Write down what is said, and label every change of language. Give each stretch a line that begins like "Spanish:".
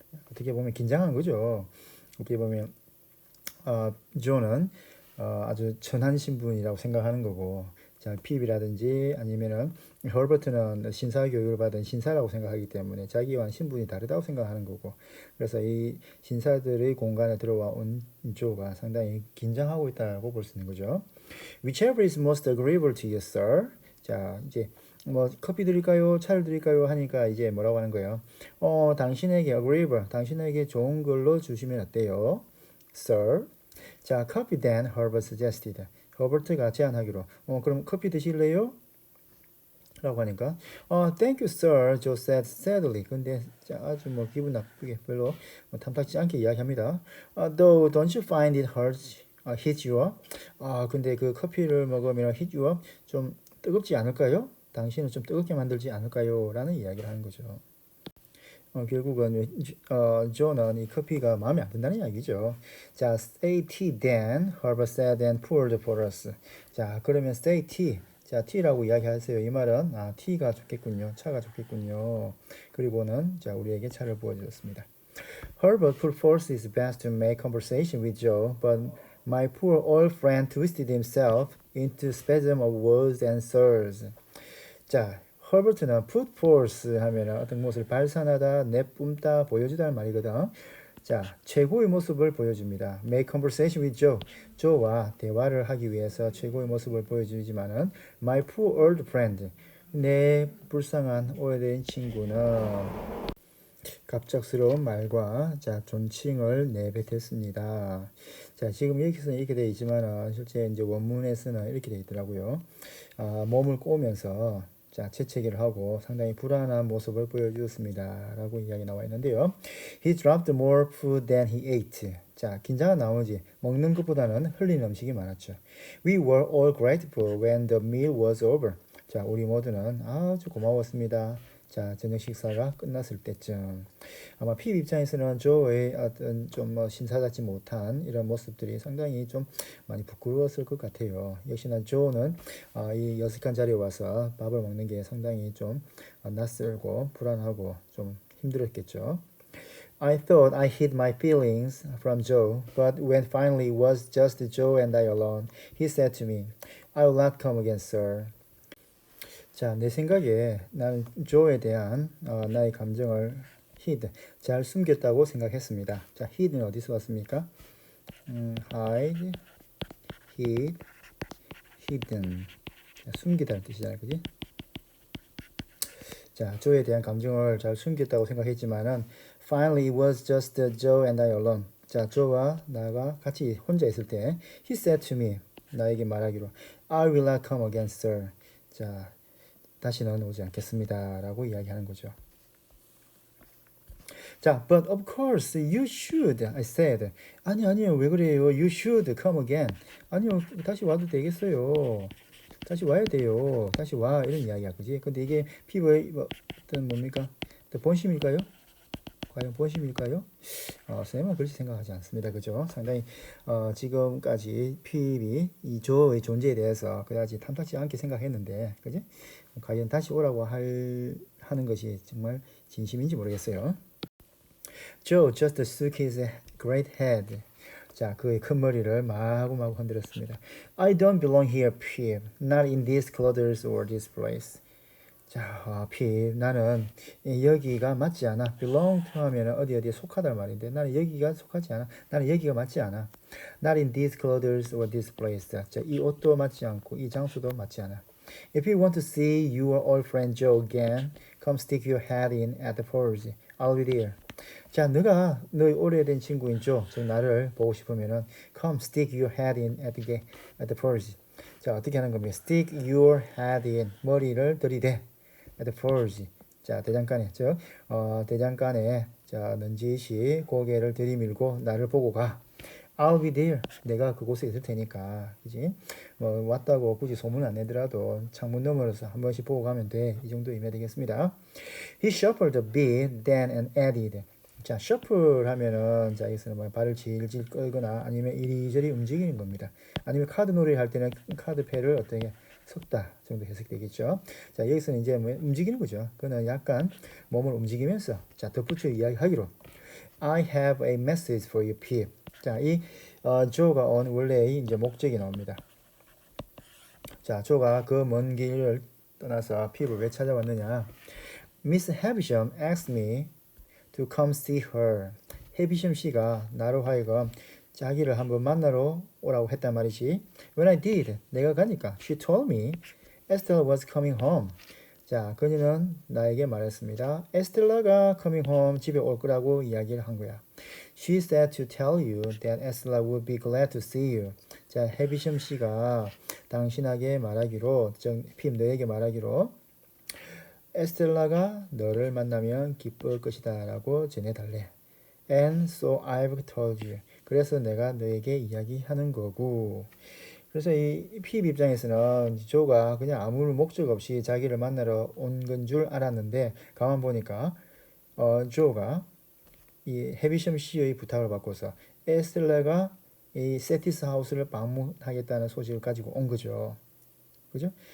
Korean: 어떻게 보면 긴장한 거죠. 어떻게 보면 조는 아주 천한 신분이라고 생각하는 거고 자, 핍이라든지 아니면은 허버트는 신사 교육을 받은 신사라고 생각하기 때문에 자기와 신분이 다르다고 생각하는 거고 그래서 이 신사들의 공간에 들어와 온 조가 상당히 긴장하고 있다고 볼 수 있는 거죠.
English: Whichever is most agreeable to you, sir.
Korean: 자, 이제 뭐 커피 드릴까요? 차를 드릴까요? 하니까 이제 뭐라고 하는 거예요? 당신에게 agreeable, 당신에게 좋은 걸로 주시면 어때요?
English: Sir. 자, coffee then, Herbert suggested.
Korean: 허버트가 제안하기로 그럼 커피 드실래요? 라고 하니까
English: thank you sir, Joe said sadly.
Korean: 근데 아주 뭐 기분 나쁘게 별로 탐탁지 않게 이야기합니다.
English: Though don't you find it hit you up?
Korean: 근데 그 커피를 먹으면
English: hit you up
Korean: 좀 뜨겁지 않을까요? 당신은 좀 뜨겁게 만들지 않을까요? 라는 이야기를 하는 거죠. 결국은 조는 이 커피가 마음에 안 든다는 이야기죠.
English: 자, say tea then, Herbert said and poured for us.
Korean: 자, 그러면
English: say tea.
Korean: 자, tea라고 이야기하세요. 이 말은 tea가 좋겠군요. 차가 좋겠군요. 그리고는 자, 우리에게 차를 부어주었습니다.
English: Herbert put forth his best to make conversation with Joe, but my poor old friend twisted himself into spasm of words and slurs.
Korean: 자, 허버트는 put forth 하면은 어떤 것을 발산하다, 내뿜다, 보여주다는 말이거든. 자, 최고의 모습을 보여줍니다.
English: Make conversation with Joe.
Korean: 조와 대화를 하기 위해서 최고의 모습을 보여주지만은
English: my poor old friend.
Korean: 내 불쌍한 오래된 친구는 갑작스러운 말과 자 존칭을 내뱉었습니다. 자 지금 여기서는 이렇게 되어 있지만 실제 이제 원문에서는 이렇게 되어 있더라고요. 몸을 꼬면서 자, 재채기를 하고 상당히 불안한 모습을 보여주었습니다. 라고 이야기 나와 있는데요.
English: He dropped more food than he ate.
Korean: 자, 긴장한 나머지 먹는 것보다는 흘리는 음식이 많았죠.
English: We were all grateful when the meal was over.
Korean: 자, 우리 모두는 아주 고마웠습니다. 자, 저녁 식사가 끝났을 때쯤 아마 핍 입장에서는 조의 어떤 좀 뭐 신사답지 못한 이런 모습들이 상당히 좀 많이 부끄러웠을 것 같아요. 역시나 조는 이 여색한 자리에 와서 밥을 먹는 게 상당히 좀 낯설고 불안하고 좀 힘들었겠죠.
English: I thought I hid my feelings from Joe, but when finally it was just Joe and I alone, he said to me, I will not come again, sir.
Korean: 자, 내 생각에 나는 조에 대한 나의 감정을 hid, 잘 숨겼다고 생각했습니다. 자, hid는 어디서 왔습니까?
English: hide, hid, hidden.
Korean: 자, 숨기다는 뜻이잖아요, 그지? 자, 조에 대한 감정을 잘 숨겼다고 생각했지만은
English: finally it was just Joe and I alone.
Korean: 자, 조와 나가 같이 혼자 있을 때
English: he said to me,
Korean: 나에게 말하기로
English: I will not come again, sir.
Korean: 자, 다시는 오지 않겠습니다. 라고 이야기하는 거죠.
English: 자, but of course you should, I said.
Korean: 아니요, 왜 그래요?
English: You should come again.
Korean: 아니요, 다시 와도 되겠어요. 다시 와야 돼요. 다시 와. 이런 이야기야, 그지? 근데 이게 피부의 어떤 뭡니까? 본심일까요? 과연 본심일까요? 쌤은 그렇게 생각하지 않습니다. 그죠? 상당히 지금까지 피입이 이 조의 존재에 대해서 그다지 탐탁지 않게 생각했는데, 그지? 과연 다시 오라고 하는 것이 정말 진심인지 모르겠어요.
English: Joe just shook his great head.
Korean: 자, 그의 큰 머리를 마구마구 흔들었습니다.
English: I don't belong here, Pip. Not in these clothes or this place.
Korean: 자, Pip, 나는 여기가 맞지 않아. belong to 하면 어디에 속하다는 말인데 나는 여기가 속하지 않아. 나는 여기가 맞지 않아.
English: Not in these clothes or this place.
Korean: 자, 이 옷도 맞지 않고 이 장소도 맞지 않아.
English: If you want to see your old friend Joe again, come stick your head in at the forge. I'll be there.
Korean: 자, 너가 너의 오래된 친구인 조, 즉 나를 보고 싶으면은
English: come stick your head in at the forge.
Korean: 자, 어떻게 하는 겁니까?
English: stick your head in,
Korean: 머리를 들이대
English: at the forge.
Korean: 자, 대장간에, 즉 대장간에 자, 넌지시 고개를 들이밀고 나를 보고 가.
English: I'll be there.
Korean: 내가 그곳에 있을 테니까, 그지? 뭐 왔다고 굳이 소문 안 내더라도 창문 너머로서 한 번씩 보고 가면 돼. 이 정도이면 되겠습니다.
English: He shuffled a bit, then and added.
Korean: 자, shuffle 하면은 자, 여기서는 뭐 발을 질질 끌거나 아니면 이리저리 움직이는 겁니다. 아니면 카드 놀이를 할 때는 카드패를 어떻게 섞다 정도 해석되겠죠. 자, 여기서는 이제 뭐 움직이는 거죠. 그는 약간 몸을 움직이면서 자, 덧붙여 이야기하기로
English: I have a message for you, Pip.
Korean: 자, 이 조가 온 원래의 이제 목적이 나옵니다. 자, 조가 그 먼 길을 떠나서 핍을 왜 찾아왔느냐?
English: Miss Havisham asked me to come see her.
Korean: 해비션 씨가 나로 하여금 자기를 한번 만나러 오라고 했단 말이지.
English: When I did,
Korean: 내가 가니까
English: she told me Estelle was coming home.
Korean: 자, 그녀는 나에게 말했습니다. 에스텔라가
English: coming home,
Korean: 집에 올 거라고 이야기를 한 거야.
English: She said to tell you that Estella would be glad to see you.
Korean: 자, 해비션 씨가 당신에게 말하기로, 핍 너에게 말하기로 에스텔라가 너를 만나면 기쁠 것이다 라고 전해달래.
English: And so I've told you.
Korean: 그래서 내가 너에게 이야기하는 거고. 그래서 이 핍 입장에서는 조가 그냥 아무 목적 없이 자기를 만나러 온 건 줄 알았는데 가만 보니까 조가 이 해비션 씨의 부탁을 받고서 에스텔라가 이 세티스 하우스를 방문하겠다는 소식을 가지고 온 거죠. 그죠?